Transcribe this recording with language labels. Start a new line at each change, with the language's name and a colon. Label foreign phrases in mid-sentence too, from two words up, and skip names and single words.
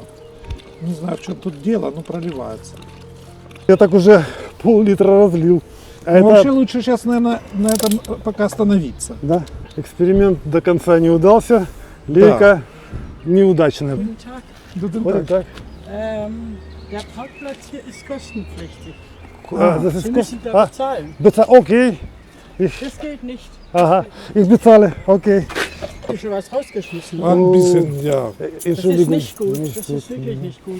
Russian: Не знаю, в чем тут дело, но проливается. Я так уже пол-литра разлил. А Но это, вообще лучше сейчас, наверное, на этом пока остановиться. да, эксперимент до конца не удался. Лейка неудачная.
German: Guten Tag.
Russian: Вот так.
German: Der Parkplatz hier ist kostenpflichtig. Das Sie ist müssen da bezahlen. Okay. Das geht nicht. Ага, ich bezahle. Okay. Hast du schon was rausgeschmissen? Ein bisschen, ja. Das ist Entschuldigung. nicht gut. Das ist wirklich nicht gut.